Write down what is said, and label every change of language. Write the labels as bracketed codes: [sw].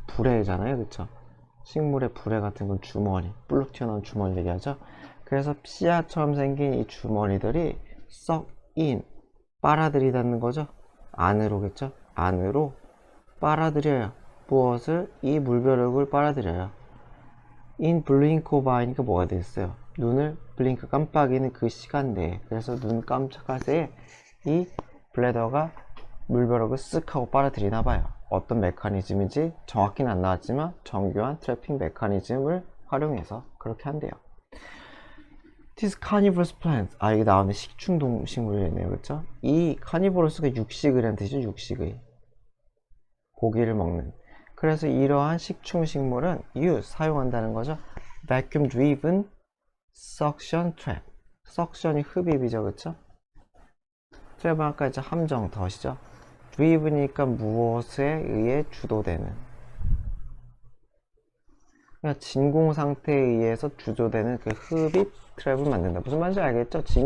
[ko] 불에잖아요, 그쵸? 식물의 불에 같은 건 주머니, 불룩 튀어나온 주머니 얘기하죠. 그래서 씨앗처럼 생긴 이 주머니들이 썩 인, 빨아들이다는 거죠. 안으로겠죠? 안으로 빨아들여요. 무엇을? 이 물벼룩을 빨아들여요. [en] in blink of eye [ko] 니까 뭐가 되겠어요? 눈을 블링크 깜빡이는 그 시간 내에. 그래서 눈 깜짝할 새에 이 블레더가 물벼룩을 쓱 하고 빨아들이나 봐요. 어떤 메커니즘인지 정확히는 안 나왔지만 정교한 트래핑 메커니즘을 활용해서 그렇게 한대요. [en] This carnivorous plant, [ko] 이게 나오는 식충동식물이네요. 그렇죠? 이 carnivorous가 육식이라는 뜻이죠. 육식의 고기를 먹는. 그래서 이러한 식충식물은 사용한다는 거죠. [en] vacuum driven suction trap. [ko] suction이 흡입이죠. 그렇죠? 트랩은 아까 이제 함정, 덫이죠. driven이니까 무엇에 의해 주도되는. 그러니까 진공 상태에 의해서 주도되는 그 흡입 트랩을 만든다. 무슨 말인지 알겠죠?